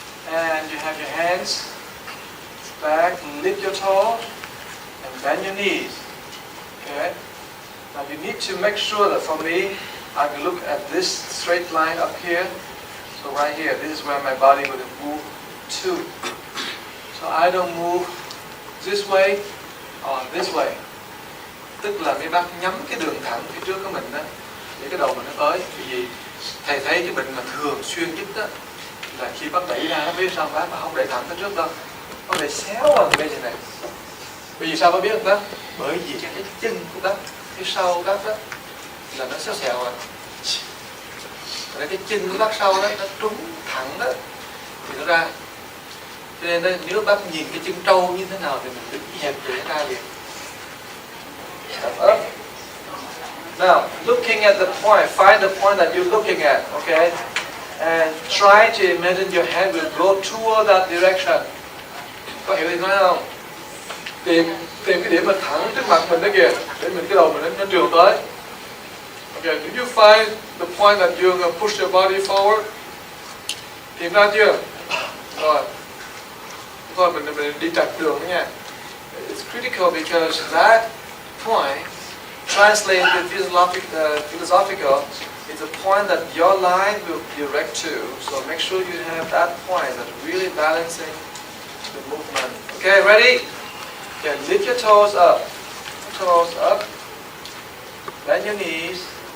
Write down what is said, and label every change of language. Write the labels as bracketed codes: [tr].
[en] And you have your hands back, lift your toes, and bend your knees. Okay. Now you need to make sure that for me, I can look at this straight line up here. So right here, this is where my body will move to. So I don't move this way or this way. [vi] Tức là mấy bác nhắm cái đường thẳng phía trước của mình đó, để cái đầu mình nó tới. Vì thầy thấy cái bệnh mà thường xuyên nhất đó là khi bác đẩy ra, nó biết sao bác mà không đẩy thẳng tới trước đâu, nó để xéo vào bên này. Bởi vì sao bác biết không bác? Bởi vì cái chân của bác, cái sau bác đó là nó xéo xèo rồi. Còn cái chân của bác sau đó nó trúng thẳng đó thì nó ra. Cho nên đó, nếu bác nhìn cái chân trâu như thế nào thì mình đứng dẹp để ra liền. [en] Step up. Now, looking at the point, find the point that you're looking at, okay? And try to imagine your head will go toward that direction. [vi] Có hiểu gì nói không? Tìm cái điểm mà thẳng trước mặt mình đó kìa, để mình cái đầu mình nó trường tới. [en] Okay, do you find the point that you're going to push your body forward? [vi] Tìm ra chưa? Rồi. Thôi mình đi chặt đường đó nha. [en] It's critical because that point, translated philosophical, is a point that your line will direct to. So make sure you have that point that's really balancing the movement. Okay, ready? Okay, lift your toes up. Toes up. Bend your knees.